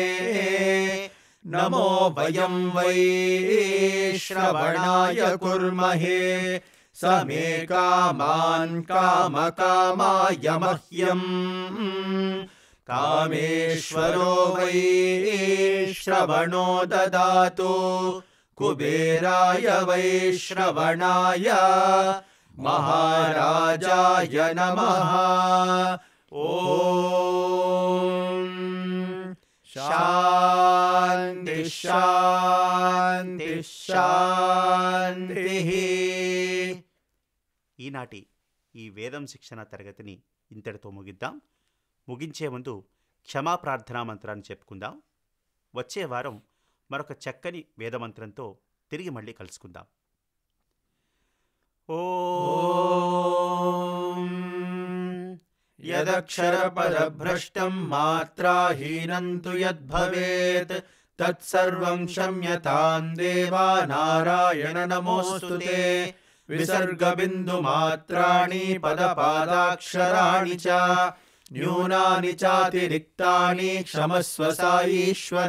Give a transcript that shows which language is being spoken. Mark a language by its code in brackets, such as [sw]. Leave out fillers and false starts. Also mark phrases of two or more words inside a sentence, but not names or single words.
[sa] नमो वयं वै श्रवणाय कुर्महे स मे कामान् कामकामाय मह्यम् कामेश्वरो वै श्रवणो ददातु कुबेराय वै श्रवणाय महाराजाय नमः। ॐ శాంతి శాంతి శాంతి. [te] ఈనాటి ఈ వేదం శిక్షణ తరగతిని ఇంతటితో ముగిద్దాం. ముగించే ముందు క్షమా ప్రార్థనా మంత్రాన్ని చెప్పుకుందాం. వచ్చే వారం మరొక చక్కని వేదమంత్రంతో తిరిగి మళ్ళీ కలుసుకుందాం. [sa] ॐ यदक्षरपदभ्रष्टं मात्राहीनं तु यद्भवेत् तत्सर्वं क्षम्यतां देवा नारायण नमोऽस्तु ते। विसर्गबिन्दुमात्राणि पदपादाक्षराणि च न्यूनानि चातिरिक्तानि क्षमस्व साईश्वर।